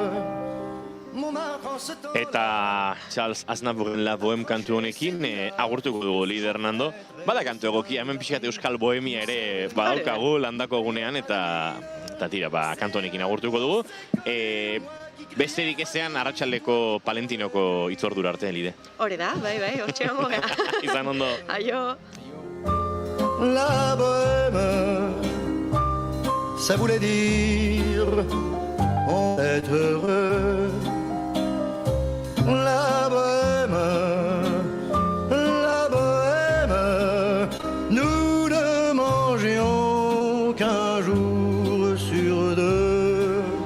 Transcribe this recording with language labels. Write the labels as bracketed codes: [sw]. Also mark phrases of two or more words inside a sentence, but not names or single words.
[eu] Eta Charles Aznavourren La Bohème kantu honekin agurtuko dugu Lider Nando. Bada kantu egokia, hemen pixkat Euskal Bohemia ere badaukagu landako egunean eta tira, kantu honekin agurtuko dugu. Besterik ezean arratsaldeko Palentinoko itzordura arte, Lide. Hore da, bai, hortxe gongo gea. Izan ondo. Aio. [fr] La bohème, ça voulait dire on est heureux. La bohème, nous ne mangions qu'un jour sur deux.